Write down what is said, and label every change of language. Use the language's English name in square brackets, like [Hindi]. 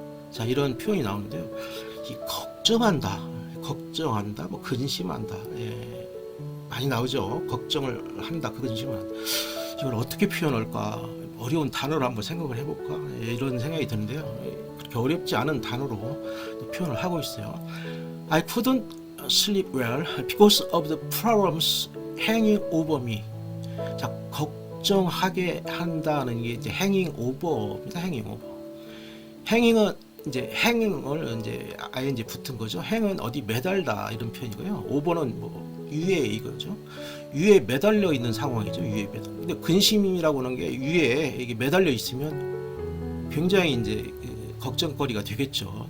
[Korean] 자, 이런 표현이 나오는데요. 이 걱정한다, 뭐 근심한다. 예, 많이 나오죠. 걱정을 한다, 근심한다. 이걸 어떻게 표현할까? 어려운 단어로 한번 생각을 해볼까? 예, 이런 생각이 드는데요. 그렇게 어렵지 않은 단어로 표현을 하고 있어요. [English] I couldn't sleep well because of the problems hanging over me. [Korean] 자, 걱정하게 한다는 게 이제 hanging over입니다. hanging over. hanging은 이제 hanging을 이제 ing 붙은 거죠. hang은 어디 매달다 이런 표현이고요. over는 뭐 위에 이거죠. 위에 매달려 있는 상황이죠. 위에 매달. 근데 근심이라고 하는 게 위에 이게 매달려 있으면 굉장히 이제 걱정거리가 되겠죠.